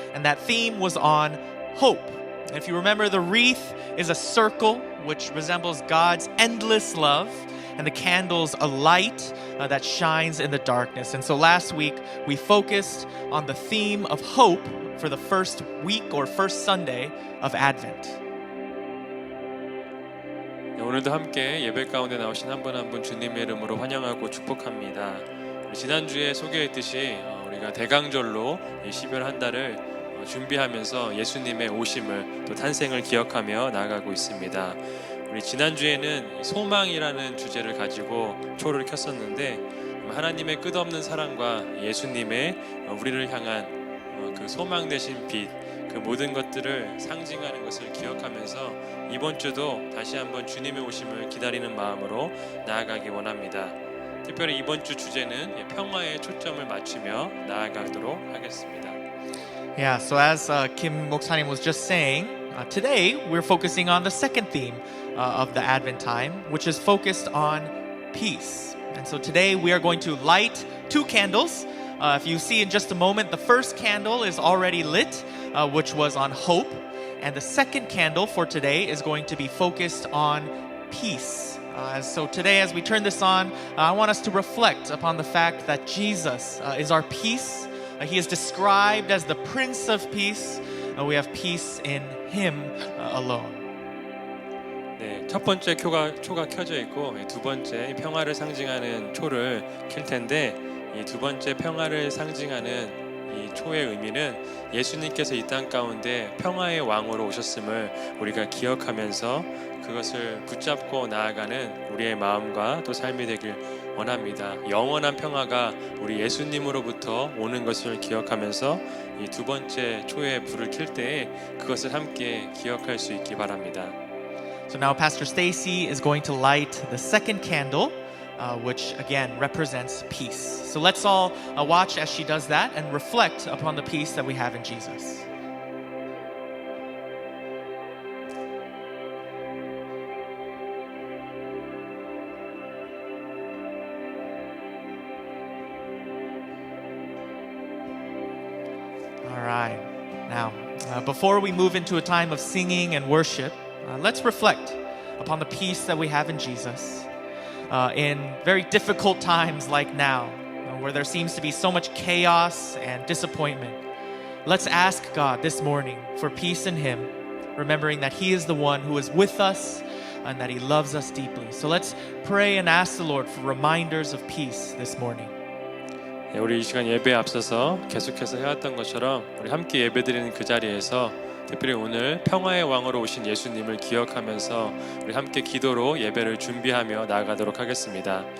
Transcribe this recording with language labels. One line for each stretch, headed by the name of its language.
English: And that theme was on hope. And if you remember, the wreath is a circle which resembles God's endless love, and the candle's a light that shines in the darkness. And so last week, we focused on the theme of hope for the first week or first Sunday of Advent.
Korean: 네, 오늘도 함께 예배 가운데 나오신 한 분 한 분 주님의 이름으로 환영하고 축복합니다. 지난주에 소개했듯이 우리가 대강절로 이 12월 한 달을 준비하면서 예수님의 오심을 또 탄생을 기억하며 나아가고 있습니다. 우리 지난주에는 소망이라는 주제를 가지고 초를 켰었는데, 하나님의 끝없는 사랑과 예수님의 우리를 향한 그 소망 되신 빛, 그 모든 것들을 상징하는 것을 기억하면서 이번 주도 다시 한번 주님의 오심을 기다리는 마음으로 나아가기 원합니다. 특별히 이번 주 주제는 평화에 초점을 맞추며 나아가도록 하겠습니다.
English: Yeah, so as Kim Moksanim was just saying, today we're focusing on the second theme of the Advent time, which is focused on peace. And so today we are going to light two candles. If you see in just a moment, the first candle is already lit, which was on hope. And the second candle for today is going to be focused on peace. So today, as we turn this on, I want us to reflect upon the fact that Jesus is our peace. He is described as the Prince of Peace. We have peace in Him alone.
Korean: 네, 첫 번째 초가 켜져 있고, 두 번째 평화를 상징하는 초를 켤 텐데, 이 두 번째 평화를 상징하는 이 초의 의미는 예수님께서 이 땅 가운데 평화의 왕으로 오셨음을 우리가 기억하면서 그것을 붙잡고 나아가는 우리의 마음과 또 삶이 되길 원합니다. 영원한 평화가 우리 예수님으로부터 오는 것을 기억하면서 이 두 번째 초의 불을 켤 때에 그것을 함께 기억할 수 있기 바랍니다.
English: So now Pastor Stacy is going to light the second candle, which again represents peace. So let's all watch as she does that and reflect upon the peace that we have in Jesus. All right. Now, before we move into a time of singing and worship, let's reflect upon the peace that we have in Jesus. In very difficult times like now, where there seems to be so much chaos and disappointment, let's ask God this morning for peace in Him, remembering that He is the one who is with us and that He loves us deeply. So let's pray and ask the Lord for reminders of peace this morning.
Korean: 네, 우리 이 시간 예배에 앞서서 계속해서 해왔던 것처럼 우리 함께 예배드리는 그 자리에서 특별히 오늘 평화의 왕으로 오신 예수님을 기억하면서 우리 함께 기도로 예배를 준비하며 나아가도록 하겠습니다.